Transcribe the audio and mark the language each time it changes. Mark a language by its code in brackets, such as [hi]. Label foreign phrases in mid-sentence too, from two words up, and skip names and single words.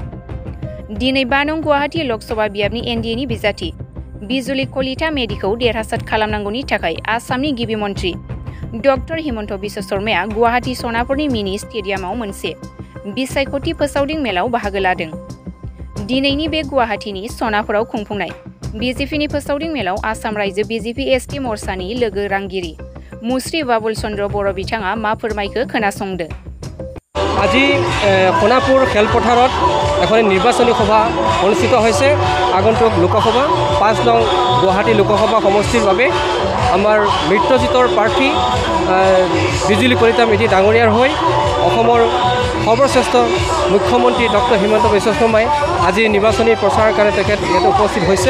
[brx] दिनै 5 नं गुवाहाटी लोकसभा बियाबनि एनडिएनि बिजाथि बिजुली कलिता मेधिखौ देरहासार खालामनांगौनि थाखाय आसामनि गिबि मन्थ्रि डक्टर हिमन्त बिश्व शर्माया गुवाहाटी सनापुरनि मिनि स्टेडियामाव मोनसे बिसायख'थि फोसावदिं मेलाव बाहागो लादों। दिनैनि बे गुवाहाटीनि सनापुराव खुंफुंनाय बिजेपिनि फोसावदिं मेलाव आसाम रायजो बिजेपि एसटि मोर्चानि लोगो रांगिरि मुश्री बाबुल चन्द्र बर' बिथाङा मा फोरमायखो खोनासंदो। [as] আজি সোণাপুৰ খেলপথাৰত এখন নিৰ্বাচনী সভা অনুষ্ঠিত হৈছে। আগন্তুক লোকসভা 5 নং গুৱাহাটী লোকসভা সমষ্টিৰ বাবে আমাৰ মিত্ৰজিতৰ প্ৰাৰ্থী বিজুলী কলিতা মেধি ডাঙৰীয়াৰ হৈ অসমৰ সৰ্বশ্ৰেষ্ঠ মুখ্যমন্ত্ৰী ডক্টৰ হিমন্ত বিশ্ব শৰ্মাই আজি নিৰ্বাচনী প্ৰচাৰৰ কাৰণে তেখেত ইয়াতে উপস্থিত হৈছে।